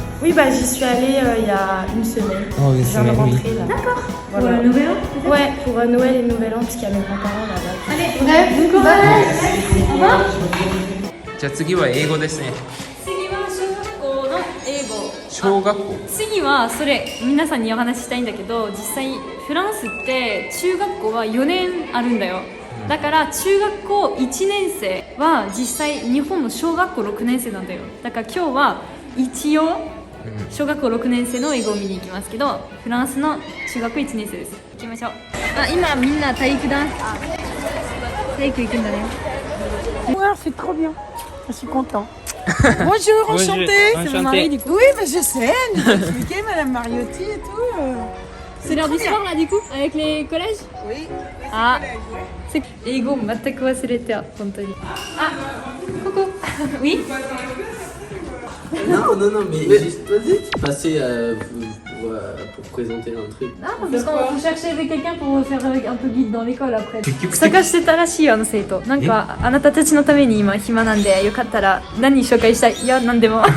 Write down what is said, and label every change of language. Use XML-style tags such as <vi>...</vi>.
<fr>Oui, bah j'y suis allée il y a une semaine. Oh, une Je viens de semaine, oui. rentrer là. D'accord. Voilà. Pour le nouvel an, peut-être? Ouais, pour Noël et Nouvel An, parce qu'il y a mes grands-parents là-bas. Allez, bref, bon courage.</fr> <ja>じゃあ次は英語ですね。次は小学校の英語。小学校。次はそれ皆さんにお話ししたいんだけど、実際フランスって中学校は4年あるんだよ。だから中学校1年生は実際日本の小学校6年生なんだよ。だから今日は一応小学校6年生の英語を見に行きますけど、フランスの中学校1年生です。行きましょう。あ、今みんな体育ダンス、体育行くんだね。</ja> <fr>Ouais, c'est trop bien. Je suis content. Bonjour, enchantée. C'est mon mari du coup. Oui, mais je sais, nous expliquer Madame Mariotti et tout. C'est l'heure du sport là du coup avec les collèges. Oui.</fr> <ja>あ、英語全く忘れてた本当に。あ、ここ。Oui.</ja> <fr>Non, non, non, mais juste vas-y, passer pour présenter un truc. Ah, parce qu'on cherchait quelqu'un pour faire un peu guide dans l'école après.</fr> <ja>探してたらしいよ、あの生徒。なんかあなたたちのために今暇なんでよかったら何紹介したい？いや、何でも。</ja>